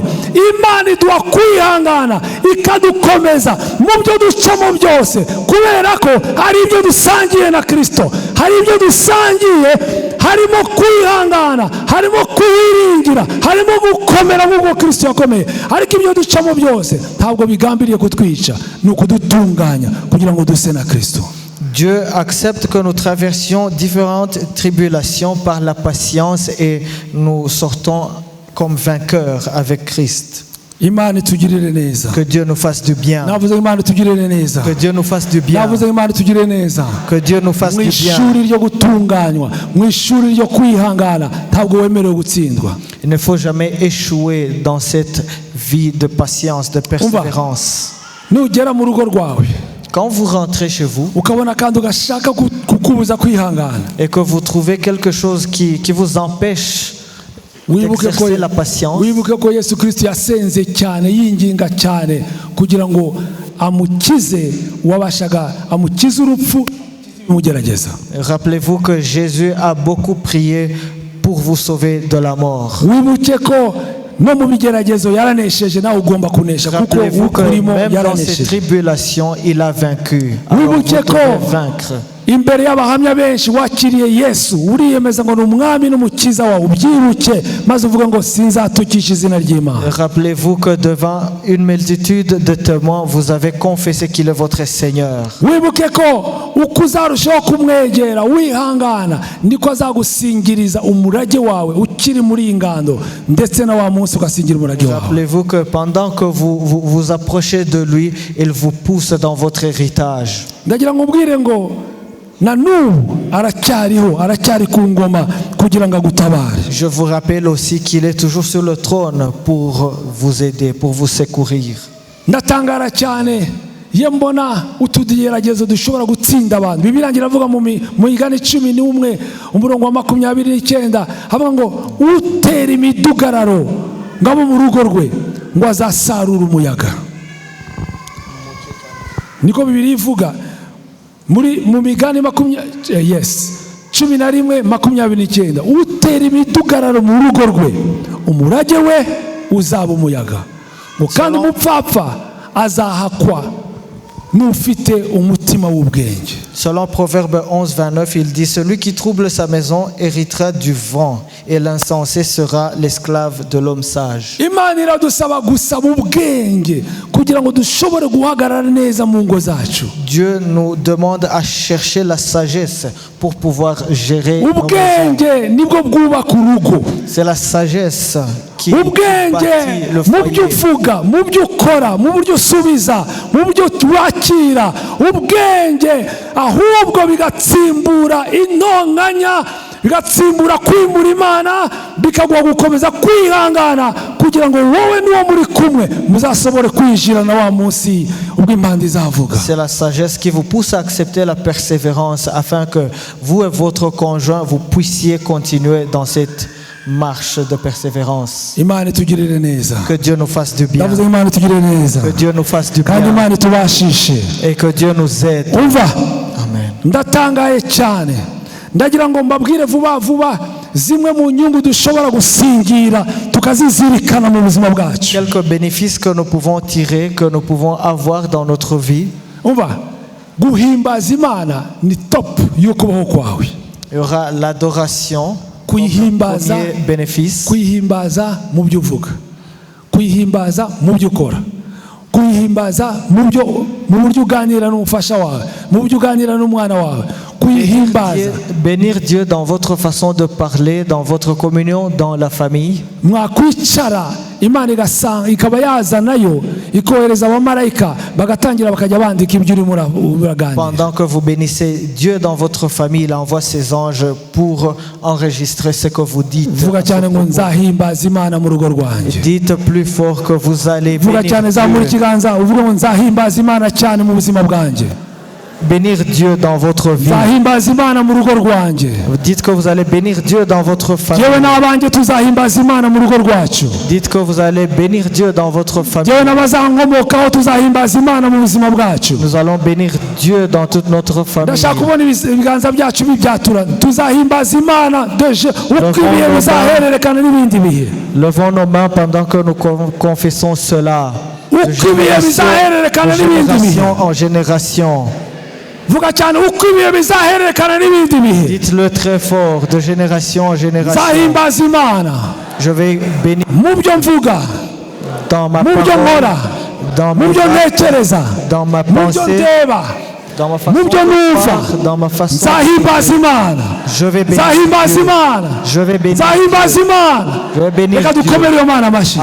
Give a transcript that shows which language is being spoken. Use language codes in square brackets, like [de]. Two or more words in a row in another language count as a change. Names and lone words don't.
[rw] Imana iduha kwihangana ikadukomeza mu byo ducamo byose kubera ko hari ibyo dusangiye na Kristo, hari ibyo dusangiye, harimo kwihangana, harimo kwiringira, harimo gukomera nk'uko Kristo yakomeye. Ariko ibyo ducamo byose ntabwo bigambiriye kutwica, ni ukudutunganya kugira ngo duse na Kristo. [fr] Dieu accepte que nous traversions différentes tribulations par la patience et nous sortons comme vainqueurs avec Christ. [rw] Imana itugirire neza. [fr] Que Dieu nous fasse du bien. [rw] Navuze Imana itugirire neza. [fr] Que Dieu nous fasse du bien. [rw] Navuze Imana itugirire neza. [fr] Que Dieu nous fasse [rw] Mu [fr] du bien. [rw] ishuri ryo gutunganywa, mu ishuri ryo kwihangana, ntabwo wemerewe gutsindwa. [fr] Il ne faut jamais échouer dans cette vie de patience, de persévérance. [rw] Nugera mu rugo rwawe, [fr] Quand vous rentrez chez vous [rw] ukabona kandi ugashaka kukubuza kwihangana, [fr] et que vous trouvez quelque chose qui vous empêche d'exercer la patience, [rw] wibuke ko Yesu Kristo yasenze cyane, yinginga cyane kugira ngo amukize urupfu mugerageza. [fr] rappelez-vous que Jésus a beaucoup prié pour vous sauver de la mort. [rw] Wibuke ko no mu bigeragezo yaranesheje, nawe ugomba kunesha kuko [fr] Rappelez-vous que [rw] ukurimo [fr] même dans ces [rw] yaranesheje. [fr] tribulations, il a vaincu. Alors vous [rw] Wibuke ko [fr] devez vaincre. [rw] imbere y'abahamya benshi wakiriye Yesu, uriyemeza ngo ni umwami n'umukiza wawe, ubyibuke maze uvuga ngo sinzatukisha izina ry'Imana. [fr] Rappelez-vous que devant une multitude de témoins, vous avez confessé qu'il est votre Seigneur. [rw] Wibuke ko uko uzarushaho kumwegera wihangana, niko azagusingiriza umurage wawe ukiri muri iyi ngando, ndetse na wa munsi ugasingira umurage wawe. [fr] Rappelez-vous que pendant que vous approchez de lui, il vous pousse dans votre héritage. [rw] Ndagira ngo ubwire ngo na n'ubu aracyari ku ngoma kugira ngo agutabare. [fr] Je vous rappelle aussi qu'il est toujours sur le trône pour vous aider, pour vous secourir. [rw] Ndatangara cyane iyo mbona utugeragezo dushobora gutsinda abantu. Bibiliya iravuga mu Migani 11 umurongo wa 29 havuga ngo utera imidugararo ngabo mu rugo rwe ngo azasarura umuyaga. Niko Bibiliya ivuga mu Migani 11:29 utera imidugararo mu rugo rwe umurage we uzaba umuyaga, ngo kandi umupfapfa azahakwa n'ufite umutima w'ubwenge. [fr] Selon Proverbe 11:29, il dit: celui qui trouble sa maison héritera du vent, et l'insensé sera l'esclave de l'homme sage. [rw] Imana iradusaba gusaba ubwenge kugira ngo dushobore guhagarara neza mu ngo zacu. [fr] Dieu nous demande à chercher la sagesse pour pouvoir gérer nos maisons. [rw] Ubwenge nibwo bwubaka urugo. [fr] C'est la sagesse qui bâtit le [rw] Ubwenge mu byo [fr] foyer. [rw] uvuga, mu byo ukora, mu buryo usubiza, mu buryo wakira. Ubwenge ahubwo bigatsimbura intonganya, bigatsimbura kwimura Imana, bikaguha gukomeza kwihangana kugira ngo wowe n'uwo muri kumwe muzasobore kwinjira na wa munsi ubwo impanda izavuga. [fr] C'est la sagesse qui vous pousse à accepter la persévérance afin que vous et votre conjoint vous puissiez continuer dans cette marche de persévérance. [rw] Imana itugirire neza. [fr] Que Dieu nous fasse du bien. [rw] Ndavuze Imana itugirire neza. [fr] Que Dieu nous fasse du [rw] Kandi [fr] bien. [rw] Imana itubashishe. [fr] Et que Dieu nous aide. [rw] Umva, Amen. ndatangaye cyane. Ndagira ngo mbabwire vuba zimwe mu nyungu dushobora gusingira tukazizirikana mu buzima bwacu. [fr] Quelques bénéfices que nous pouvons tirer, que nous pouvons avoir dans notre vie. [rw] Umva, guhimbaza Imana ni top y'ukubaho kwawe. [fr] Il y aura l'adoration. [rw] Kuyihimbaza, [fr] Premier bénéfice. [rw] kuyihimbaza mu byo uvuga, kuyihimbaza mu byo ukora, kuyihimbaza mu buryo uganira n'umufasha wawe, mu buryo uganira n'umwana wawe, kuyihimbaza. [fr] Bénir Dieu dans votre façon de parler, dans votre communion, dans la famille. [rw] Mwakwicara Imana ikaba yazanayo ikohereza abamarayika bagatangira bakajya bandika ibyo urimo uraganira. [fr] Pendant que vous bénissez Dieu dans votre famille, il envoie ses anges pour enregistrer ce que vous dites. [rw] Vuga cyane ngo nzahimbaza Imana mu rugo rwanjye. [fr] Dites plus fort que vous allez [rw] Vuga cyane zamura [fr] bénir Dieu. [rw] ikiganza uvuga ngo nzahimbaza Imana cyane mu buzima bwanjye. [fr] Bénir Dieu dans votre vie. [rw] Nzahimbaza Imana mu rugo rwanjye. [fr] Dites que vous allez bénir Dieu dans votre famille. [rw] Yewe n'abanjye tuzahimbaza Imana mu rugo rwacu. [fr] Dites que vous allez bénir Dieu dans votre famille. [rw] Yewe n'abazankomokaho tuzahimbaza Imana mu buzima bwacu. [fr] Nous allons bénir Dieu dans toute notre famille. [rw] Ndashaka kubona ibiganza byacu bibyatura. Tuzahimbaza Imana uko ibihe bizahererekana n'ibindi bihe. [fr] Levons nos mains pendant que nous confessons cela. De [rw] Uko ibihe bizahererekana n'ibindi bihe. [fr] génération en génération. [rw] Vuga cyane uko ibihe bizahererekana n'ibindi bihe. [fr] Dites-le très fort, de génération en génération. [rw] Nzahimbaza Imana [fr] Je vais bénir [rw] mu byo mvuga, [fr] dans ma [rw] mu byo [fr] parole, [rw] nkora, [fr] dans [rw] mu [fr] mes [rw] byo [fr] actes, [rw] ntekereza, [fr] dans ma [rw] mu byo [fr] pensée, [rw] ndeba, [fr] Dans ma façon [rw] mu byo [fr] de [rw] numva [fr] voir, dans ma façon [rw] nzahimbaza imana [fr] je vais bénir [rw] nzahimbaza [fr] Dieu. [rw] imana [fr] Je vais bénir [rw] nzahimbaza [fr] Dieu. [rw] imana [fr] Je vais bénir [rw] reka [fr] Dieu. [rw] dukomere iyo mana amashyi